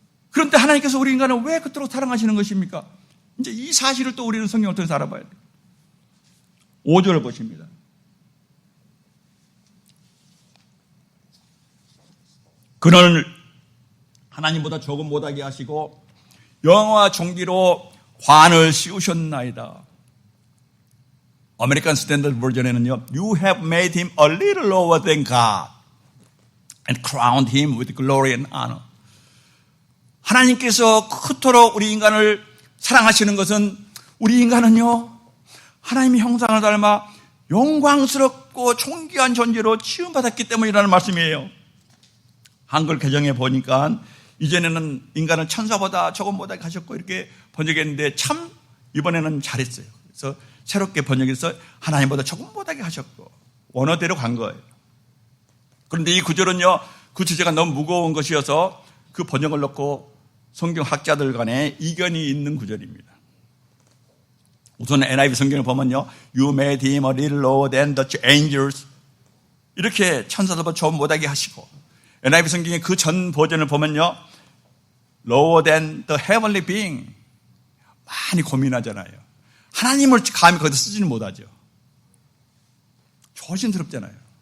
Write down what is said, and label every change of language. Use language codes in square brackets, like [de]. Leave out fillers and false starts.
[ko] 그런데 하나님께서 우리 인간을 왜 그토록 사랑하시는 것입니까? 이제 이 사실을 또 우리는 성경을 통해서 알아봐야 돼요. 5절을 보십니다. 그는 하나님보다 조금 못하게 하시고 영화와 종기로 관을 씌우셨나이다. 아메리칸 스탠더드 버전에는요, [en] You have made him a little lower than God and crowned him with glory and honor. [ko] 하나님께서 그토록 우리 인간을 사랑하시는 것은, 우리 인간은요, 하나님의 형상을 닮아 영광스럽고 존귀한 존재로 지음받았기 때문이라는 말씀이에요. 한글 개정에 보니까 이전에는 인간은 천사보다 조금 못하게 하셨고 이렇게 번역했는데 참 이번에는 잘했어요. 그래서 새롭게 번역해서 하나님보다 조금 못하게 하셨고 원어대로 간 거예요. 그런데 이 구절은요, 그 주제가 너무 무거운 것이어서 그 번역을 놓고 성경학자들 간에 이견이 있는 구절입니다. 우선 NIV 성경을 보면요, [en] You made him a little lower than the angels, [ko] 이렇게 천사들보다 좀 못하게 하시고, NIV 성경의 그 전 버전을 보면요, [en] lower than the heavenly being, [ko] 많이 고민하잖아요. 하나님을 감히 거기다 쓰지는 못하죠. 조심스럽잖아요.